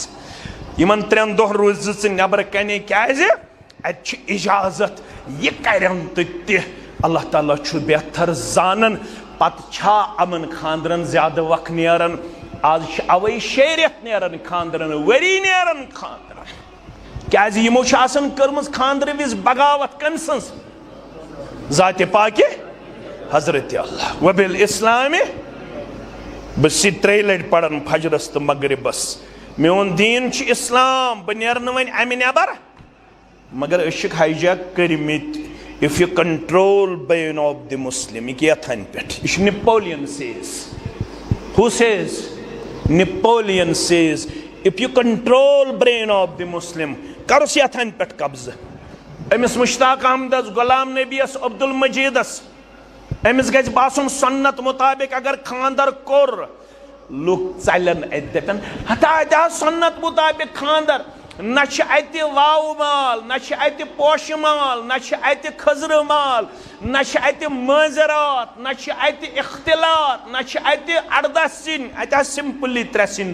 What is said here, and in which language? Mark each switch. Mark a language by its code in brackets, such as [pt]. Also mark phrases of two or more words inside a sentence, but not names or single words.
[ks] یِمن 3 دۄہن روٗزِ ژٕ نٮ۪برٕ کنے کیٛازِ اتہِ چھُ اجازت یہِ کرن تہِ اللہ تعالیٰ چھُ بہتر زانان پتہٕ چھا یِمن خاندرن زیادٕ وق نیران آز چھِ اوے 6 رٮ۪تھ نیران خاندرن ؤری نیران خاندرن کیٛازِ یِمو چھِ آسان کٔرمٕژ خاندرٕ وِزِ بغاوت کٔمۍ سٕنٛز ذاتِ پاکہِ حضرت اللہ وبالاسلام بہٕ چھُس یہِ 3 لٹہِ پران فجرس تہٕ مغربس میون دیٖن چھُ اسلام بہٕ نیرٕ نہٕ وۄنۍ امہِ نٮ۪بر مگر أسۍ چھِکھ ہاے جیک کٔرمٕتۍ [en] if you control brain of the Muslim [ks] یہ یتھن پٮ۪ٹھ یہِ چھُ [en] Napoleon says who says Napoleon says if you control brain of the Muslim [ks] کرُس یتھن پٮ۪ٹھ قبضہٕ أمِس مشتاق احمدس غلام نبیس عبدالمجیدس أمِس گژھِ باسُن سنت مطابق اگر خاندر کوٚر لُکھ ژلن اتہِ دپن ہتا اتہِ آو سنت مطابق خاندر نہ چھِ اتہِ واوٕ مال نہ چھِ اتہِ پوشہِ مال نہ چھِ اتہِ خٔزرٕ مال نہ چھِ اتہِ مٲنزِرات نہ چھِ اتہِ اختلاط نہ چھِ اتہِ 18 سِنۍ اتہِ آسہِ سمپلی 3 سِنۍ